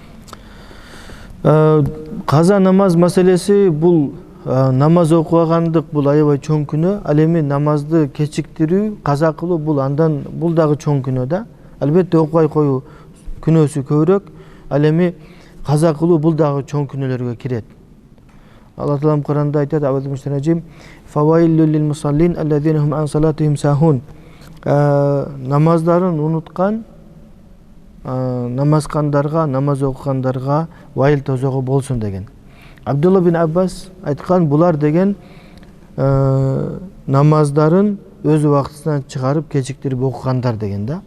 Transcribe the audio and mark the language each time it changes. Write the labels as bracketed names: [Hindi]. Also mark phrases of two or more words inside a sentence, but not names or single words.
[Kyrgyz] Каза намаз маселеси бул намаз окугандык бул аябай чоң күнөө. Ал эми намазды кечиктирүү, каза кылуу бул дагы чоң күнөө да. Албетте окубай коюу күнөөсү көбүрөөк. Ал эми каза кылуу бул дагы чоң күнөөлөргө кирет. Алла Таалам Куранда айтат: [Arabic] "فويل للمصلين الذين هم عن صلاتهم ساهون." [Kyrgyz] Намаздарын унуткан намазкандарга, намаз окугандарга вайыл тозогу болсун деген. Абдулла бин Аббас айткан, булар деген намаздарын өз убактысынан чыгарып кечиктирип окугандар деген да.